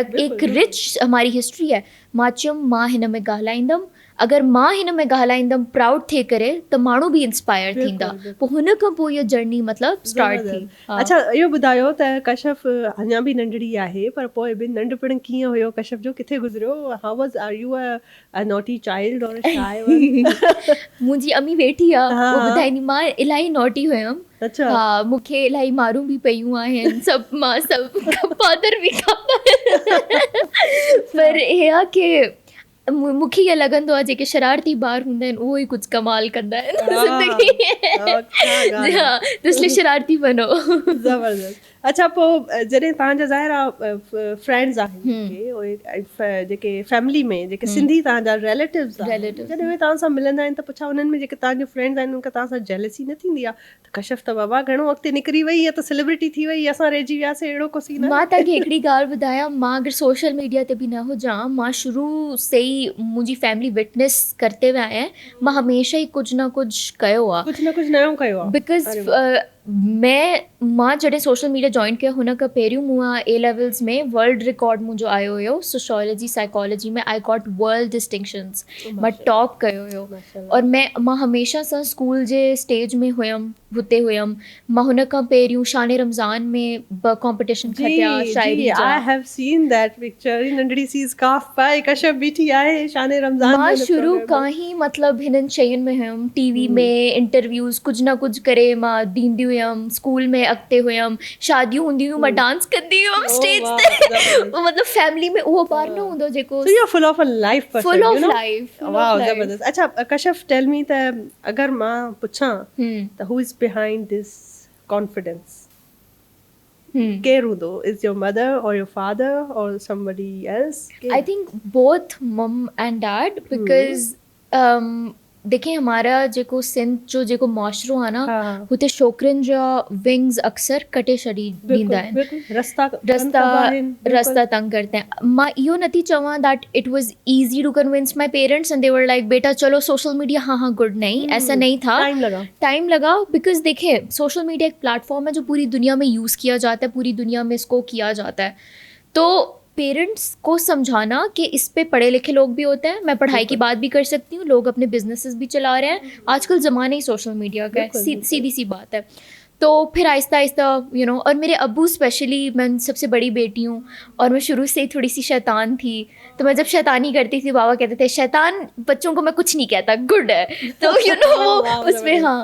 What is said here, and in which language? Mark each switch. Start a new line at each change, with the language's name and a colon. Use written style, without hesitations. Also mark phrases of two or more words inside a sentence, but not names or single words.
Hindi: एक रिच हमारी हिस्ट्री है.
Sindhi: मां चयुमि मां हिन में ॻाल्हाईंदमि. अगरि मां हिन में ॻाल्हाईंदमि प्राउड थिए करे त माण्हू बि इंस्पायर थींदा. पोइ हुन खां पोइ इहा जर्नी मतिलबु स्टार्ट थी. अच्छा इहो ॿुधायो त कश्यप अञा बि नंढड़ी आहे पर पोइ बि नंढपण कीअं हुयो कश्यप जो, किथे गुज़रियो?
English: how was are you a naughty child or shy?
Sindhi: मुंहिंजी अम्मी वेठी आहे, उहो ॿुधाईंदी मां इलाही नॉटी हुयमि. अच्छा. हा मूंखे इलाही मारूं बि पयूं आहिनि, मां सभु फादर बि पर हे आहे की मूंखे ईअं लॻंदो आहे जेके शरारती ॿार हूंदा आहिनि उहो ई कुझु कमाल कंदा आहिनि ज़िंदगी.
Hindi: हा तो इसलिए शरारती बनो. ज़बरदस्त.
Sindhi: अच्छा पोइ जॾहिं तव्हांजा ज़ाहिर आहे फ्रेंड्स आहिनि जेके फैमिली में जेके सिंधी तव्हांजा रिलेटिव्स आहिनि, जॾहिं उहे तव्हां सां मिलंदा आहिनि त पुछा उन्हनि में जेके तव्हांजो फ्रेंड्स आहिनि उनखे तव्हां सां जेलसी न थींदी आहे त कश्यप त बाबा घणो अॻिते निकिरी वई आहे, त सेलिब्रिटी थी वई, असां रहिजी वियासीं, अहिड़ो को सीन? मां तव्हांखे हिकिड़ी ॻाल्हि ॿुधायां, मां अगरि
English: social media
Sindhi: ते बि न हुजां, मां शुरू से ई मुंहिंजी फैमिली विटनेस करते विया आहिनि, मां हमेशह ई कुझु न कुझु कयो आहे, कुझु न कुझु नयो कयो आहे. बिकॉज़ मां जॾहिं
English: social media join
Sindhi: कयो हुन खां पहिरियों मूं A levels में
English: world record
Sindhi: मुंहिंजो आयो हुयो
English: sociology psychology
Sindhi: में.
English: I got world distinctions.
Sindhi: मां टॉप कयो हुयो और मां हमेशह सां स्कूल जे स्टेज में हुयमि, हुते हुयमि मां हुन खां पहिरियों शान रमज़ान में ॿ कॉम्पिटिशन खटिया शाइरी जी जा
English: I have seen that picture
Sindhi: नंढड़ी सी स्कार्फ पाए कश्यप बीठी आहे शान रमज़ान मां में शुरू खां ई मतिलबु हिननि शयुनि में हुयमि टीवी में इंटरव्यूज़ कुझु न कुझु करे मां ॾींदी हुयमि स्कूल में अॻिते हुयमि शादियूं हूंदी हुयूं मां डांस कंदी हुयमि स्टेज ते मतिलबु फैमिली में उहो ॿार न हूंदो जेको
English: So you're full of a life person, full of you know? life, full Wow, of life.
Sindhi: ज़बरदस्त. अच्छा कश्यप
English: tell me
Sindhi: त अगर मां पुछां त
English: who is behind this confidence?
Sindhi: केर हूंदो?
English: Is your mother or your father or somebody else? I think both mum and dad because
Hindi: देखें हमारा
Sindhi: जेको सिंध जो जेको मुआशरो आहे न हुते छोकिरियुनि जा विंग्स अक्सर कटे छॾी ॾींदा आहिनि
Hindi: रस्ता तंग करते हैं
Sindhi: मां इहो नथी चवां
English: that it was easy to convince my parents and they were like
Hindi: बेटा चलो
English: social media
Hindi: हाँ गुड नहीं ऐसा नहीं था टाइम लगा बिकॉज देखिए
English: social media
Hindi: एक प्लेटफॉर्म है जो पूरी दुनिया में यूज़ किया जाता है पूरी दुनिया में इसको किया जाता है तो पेरेंट्स को समझाना कि इस पे पढ़े लिखे लोग भी होते हैं मैं पढ़ाई की बात भी कर सकती हूँ लोग अपने बिजनेसेस भी चला रहे हैं आजकल ज़माना ही
English: social media
Hindi: का है सीधी सी बात है तो फिर आहिस्ता आहिस्ता
English: you know
Hindi: और मेरे अब्बू स्पेशली मैं सबसे बड़ी बेटी हूँ और मैं शुरू से ही थोड़ी सी शैतान थी तो मैं जब शैतानी करती थी बाबा कहते थे शैतान बच्चों को मैं कुछ नहीं कहता गुड है तो
English: you know
Hindi: वो उसमें हाँ